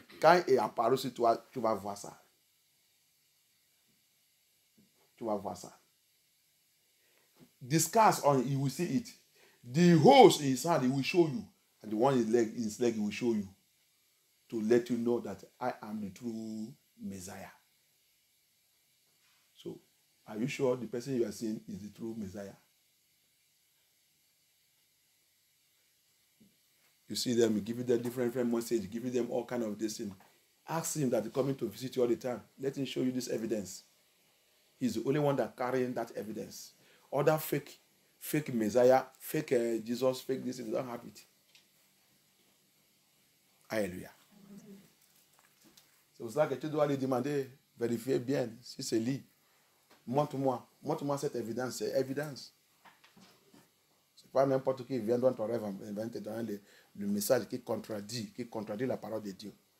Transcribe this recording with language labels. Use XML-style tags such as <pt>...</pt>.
<fr>Quand il apparaît sur toi, tu vas voir ça. Tu vas voir ça.</fr> <en>The scars on, you will see it. The holes in his hand, he will show you. And the one in his leg, he will show you. To let you know that I am the true Messiah. So, are you sure the person you are seeing is the true Messiah? You see them, you give them different messages, you give them all kind of this thing. Ask him that he's coming to visit you all the time. Let him show you this evidence. He's the only one that carrying that evidence. Other fake Messiah, fake Jesus, fake this, they don't have it.</en> <fr>Alléluia. C'est pour ça que tu dois lui demander, vérifier bien si c'est lui. Montre-moi cette évidence, c'est évidence. C'est pas n'importe qui vient dans ton rêve, vient te donner le message qui contredit la parole de Dieu.</fr>